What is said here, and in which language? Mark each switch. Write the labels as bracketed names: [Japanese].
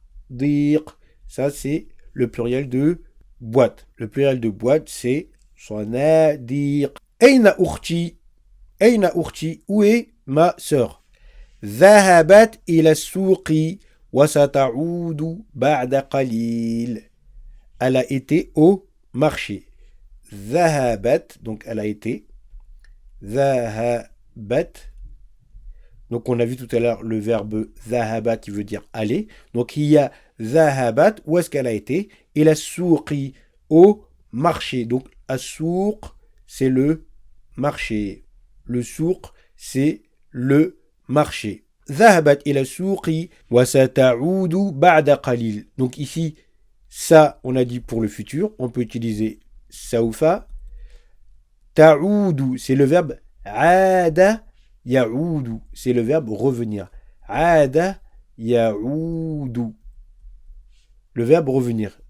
[French] Sanadiq. Ça, c'est le pluriel de boîte. Le pluriel de boîte, c'est sanadiq. [Arabic] Aina ukhti. Aina ukhti. [French] Où est ma sœur? [Arabic] ذهبت إلى السوق وستعود بعد قليل. [French] Elle a été au marché. ذهبت, donc elle a été. [Arabic] ذهبت. [French] Donc on a vu tout à l'heure le verbe ذهب qui veut dire aller. Donc il y a ذهبت, où est-ce qu'elle a été? Et la souqi, au marché. Donc as-souq, c'est le marché. Le souq, c'est le marché. [Arabic] ذهبت إلى السوق وستعود بعد قليل. [French] Donc ici, ça, on a dit pour le futur. On peut utiliser saufa. Ta'udu, c'est le verbe [Arabic] ada ya'udu. [French] C'est le verbe revenir. [Arabic] Ada ya'udu. [French] Le verbe revenir.